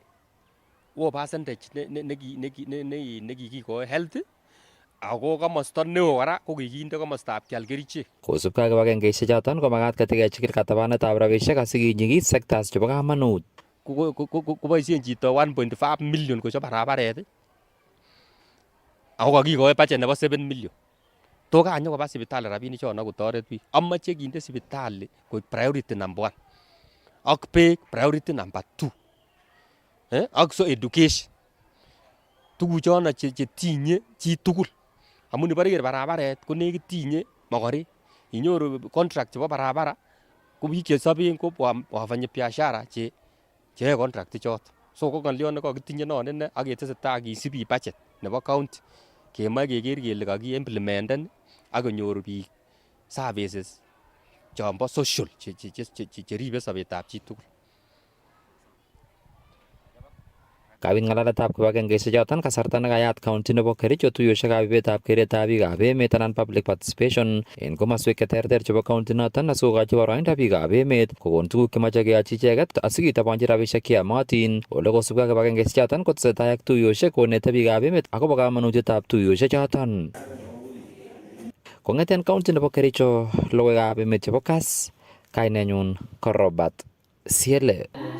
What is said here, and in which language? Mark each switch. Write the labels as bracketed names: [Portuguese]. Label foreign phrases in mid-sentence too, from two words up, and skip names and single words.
[Kalenjin] Wo percentage nekikikoi health ako komosta neo kora ko kikinde komostab kial kerichek. Kosubkei ak kibagengeisiek choton komagat ketikechikil katabanetab rabisiek asikinyigis sectors chebo kamanut. Koboisien chito 1.5 million kochob barabaret ako kakikoi budget nebo 7 million. To kanyo koba sipitali rabinik chon akotoret biik. Amoche kinde sipitali koik [English] priority number 1 [Kalenjin] ak beek [English] priority number 2 [Kalenjin] ak so education. Tuguchono chetinye chi tugul amun ibore iker barabaret ko nekit tinye mokorek. Inyoru contract chebo barabara ko biik chesoben ko [Swahili] wafanya biashara [Kalenjin] che contract ichot. So ko ng'olyon nekokitinye non ine ak ketesetai kisibi budget nebo county kemoe keker kele kaki-implementen ak konyor biik services chombo social cheribe sobetab chitugul. Kabit ng'alaletab kibagengeisiek choton kasarta nekayat county nebo Kericho tuiyosiekab ibetab keretab biikab emet anan [English] public participation [Kalenjin] en komoswek cheterter chebo county noton asikokochi boroindo biikab emet kokon tuguk chemoche keyochi icheket asikitabanchi rabisiek cheyomotin. Ole kosubkei ak kibagengeisiek choton kotesetai ak tuiyosiek konete biikab emet akobo kamanutietab tuiyosiek choton. Kong'eten county nebo Kericho, logoiwekab emet chebo Kass, kainenyun ko Robert Siele.